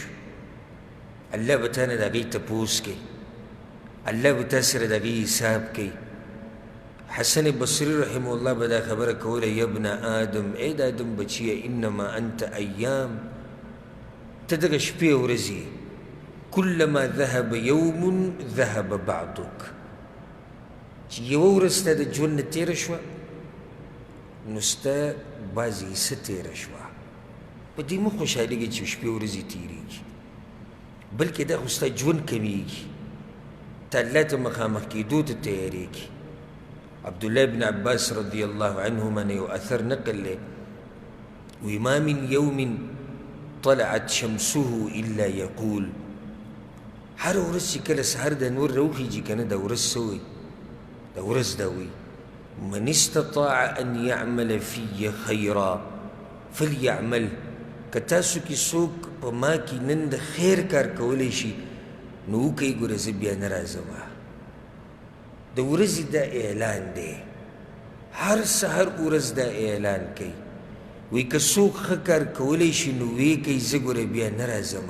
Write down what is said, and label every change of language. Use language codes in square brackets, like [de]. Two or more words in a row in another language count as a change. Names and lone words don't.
[ps] الله به تا نه د هغې تپوس کوي، الله به تا سره د هغې حساب کوي. حسن بصری [ar] رحمه الله [ps] به دا خبره کوله، [ar] یا ابن آدم، [ps] ای د آدم بچیه، [ar] انما انت ایام، [ps] ته دغه شپې ورځې، [ar] کلما ذهب یوم ذهب بعضک، [ps] چې یوه ورځ ستا د ژوند نه تېره شوه نو ستا بعضې حصه تېره شوه. په دې مه خوشحالېږي چې شپې ورځې تېرېږي، بلکې دا خو ستا ژوند کمیږي، ته الله ته مخامخ کېدو ته تیارېږي. عبدالله بن عباس [ar] رضی الله عنهما [ps] نه یو اثر نقل دی، وی [ar] ما من یوم طلعت شمسه الا یقول، [ps] هر ورځ چې کله سهار د نور راوخېږي که نه، دا ورځ څه وایي؟ دا ورځ دا وایي [ar] من استطاع ان یعمل فی خیرا فلیعمل. [ps] که تاسو کې څوک په ما کې نن د خیر کار کولی شي نو وکئ، ګوره زه بیا نه راځم. د ورځې دا اعلان دی، هر سهار ورځ دا اعلان کوي، وی که څوک ښه کار کولی شي نو ویې کوي زه ګوره بیا نه راځم.